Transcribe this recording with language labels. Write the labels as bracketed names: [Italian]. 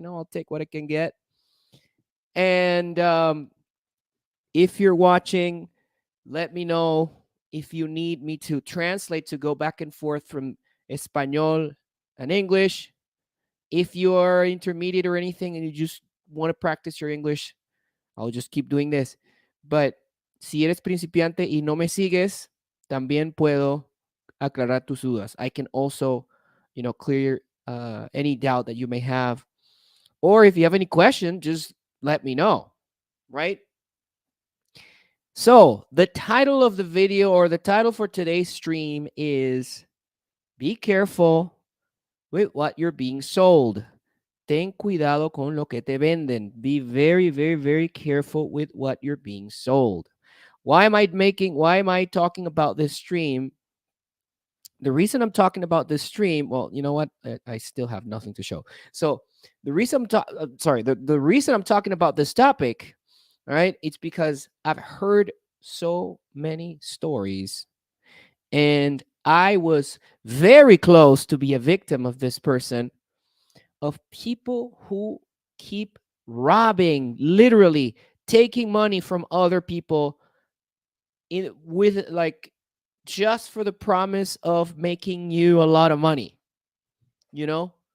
[English] I'll take what I can get. And if you're watching, let me know if you need me to translate to go back and forth from Espanol and English. If you're intermediate or anything and you just want to practice your English, I'll just keep doing this. But [Spanish] si eres principiante y no me sigues, también puedo aclarar tus dudas. [English] I can also, clear any doubt that you may have. Or if you have any question, just let me know, right? So, the title of the video or the title for today's stream is Be Careful with What You're Being Sold. [Spanish] Ten cuidado con lo que te venden. [English] Be very, very, very careful with what you're being sold. Why am I talking about this stream? The reason I'm talking about this stream, well, you know what? I still have nothing to show. So the reason the reason I'm talking about this topic, all right, it's because I've heard so many stories, and I was very close to be a victim of this person, of people who keep robbing, literally taking money from other people with like just for the promise of making you a lot of money, you know?